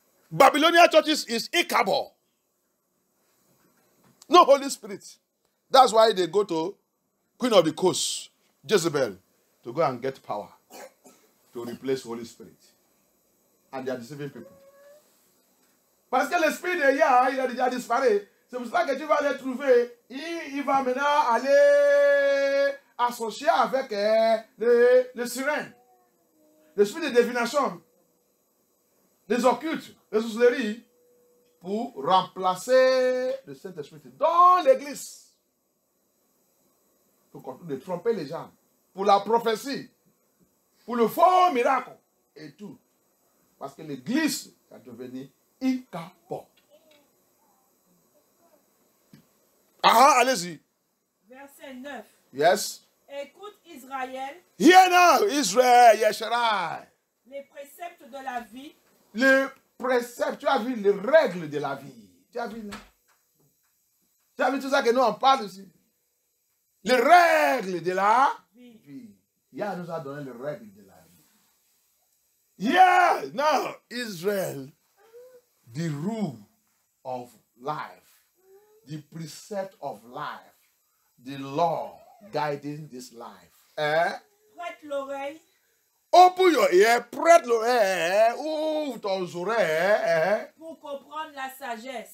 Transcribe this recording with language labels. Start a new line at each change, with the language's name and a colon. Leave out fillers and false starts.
English: Babylonian churches is Ichabod. No Holy Spirit. That's why they go to Queen of the Coast, Jezebel, to go and get power to replace Holy Spirit. And they are deceiving people.
French: Parce que l'esprit de Yah, il a déjà disparu. C'est pour ça que tu vas aller trouver. Il va maintenant aller associer avec les sirènes. L'esprit de divination. Les occultes, les sorcelleries. Pour remplacer le Saint-Esprit dans l'église. Pour continuer de tromper les gens. Pour la prophétie. Pour le faux miracle. Et tout. Parce que l'église est devenue Ichabod. Ah, allez-y. Verset 9.
English: Yes.
French: Écoute Israël,
English: Hear now, Israel, Yesharai.
French: les préceptes de la vie, Les préceptes, tu as vu les règles de la vie. Tu as vu, non? Tu as vu tout ça que nous on parle ici. Les règles de la vie. Yah nous a donné les règles de la vie.
English: Yeah, now Israel, the rule of life, the precept of life, the law guiding this life.
French: prête l'oreille,
English: Open your ear,
French: prête l'oreille, ouvre ton oreille. pour comprendre la sagesse.